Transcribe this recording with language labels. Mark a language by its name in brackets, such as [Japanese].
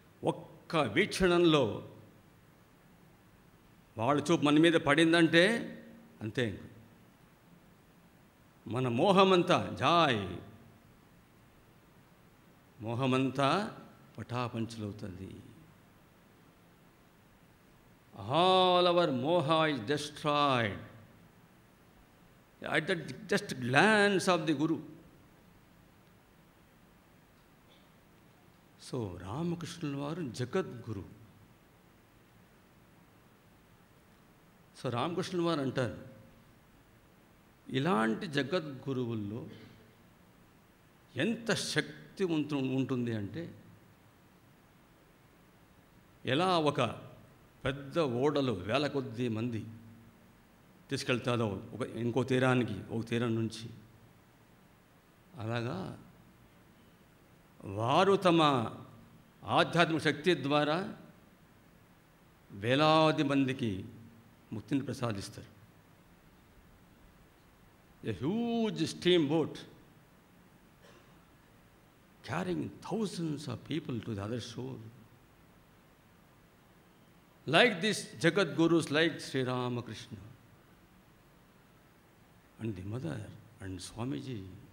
[Telugu] ఒక్క వీక్షణంలో వాళ్ళ చూపు మన మీద పడిందంటే అంతే, మన మోహమంతా జాయ్, మోహమంతా పటాపంచలవుతుంది. [English] All our moha is destroyed at the just glance of the Guru. [Telugu] So రామకృష్ణుల వారు జగద్గురు. సో రామకృష్ణుల వారు అంటారు, ఇలాంటి జగద్గురువుల్లో ఎంత శక్తి ఉంటుంది అంటే, ఎలా ఒక పెద్ద ఓడలో వేల కొద్ది మంది తీసుకెళ్తాదో ఇంకో తీరానికి, ఒక తీరం నుంచి, అలాగా వారు తమ ఆధ్యాత్మిక శక్తి ద్వారా వేలాది మందికి ముక్తిని ప్రసాదిస్తారు. [English] A huge steamboat carrying thousands of people to the other shore. Like these Jagat Gurus, like Sri Ramakrishna and the mother and Swamiji.